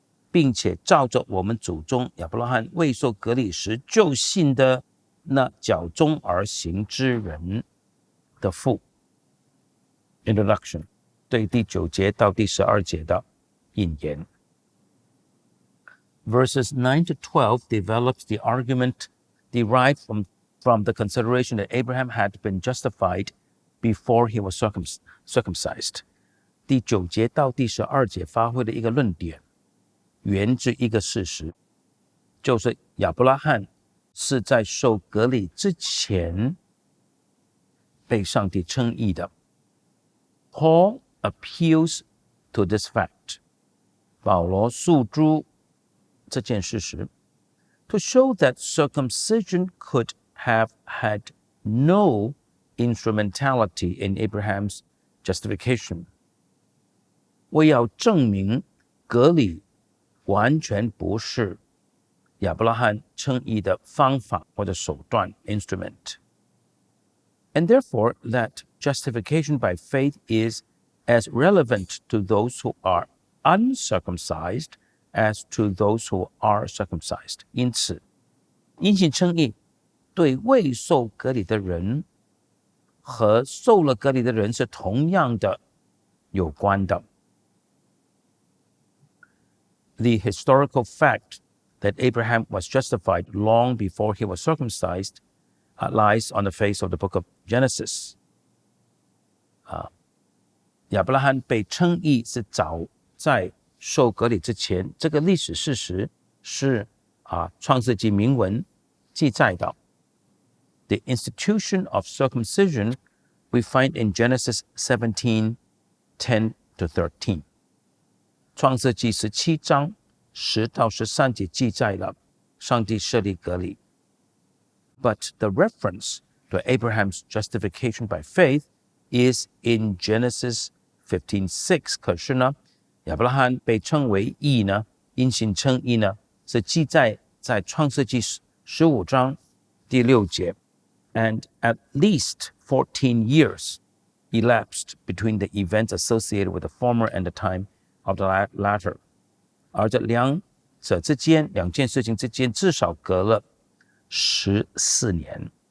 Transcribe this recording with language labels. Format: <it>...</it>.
<zh>并且照着我们祖宗亚伯拉罕未受割礼时就信的那脚中而行之人的父。 Introduction 对第9节到第12节的引言。</zh> <en>Verses 9 to 12 develops the argument derived from the consideration that Abraham had been justified before he was circumcised.</en> <zh>第9节到第12节发挥的一个论点，源自一个事实，就是亚伯拉罕是在受割礼之前被上帝称义的。</zh> <en>Paul appeals to this fact.</en> <zh>保罗诉诸这件事实</zh> <en>to show that circumcision could have had no instrumentality in Abraham's justification.</en> <zh>为要证明割礼完全不是亚伯拉罕称义的方法或者手段 instrument.</zh> <en>And therefore, that justification by faith is as relevant to those who are uncircumcised as to those who are circumcised.</en> <zh>因此，因信称义对未受割礼的人和受了割礼的人是同样的有关的。</zh> <en>The historical fact that Abraham was justified long before he was circumcised lies on the face of the book of Genesis.</en> <zh>亚伯拉罕被称义是早在受割礼之前，这个历史事实是创世纪铭文记载的。</zh> <en>The institution of circumcision we find in Genesis 17:10 to 13.</en> <zh>创世纪17章10到13节记载了上帝设立割礼。</zh> <en>But the reference to Abraham's justification by faith is in Genesis 15:6.</en> <zh>可是呢，亚伯拉罕被称为义呢，因信称义呢，是记载在创世纪15章第6节。</zh> <en>And at least 14 years elapsed between the events associated with the former and the time of the latter.</en> <zh>而这两件事情之间至少隔了14年。</zh>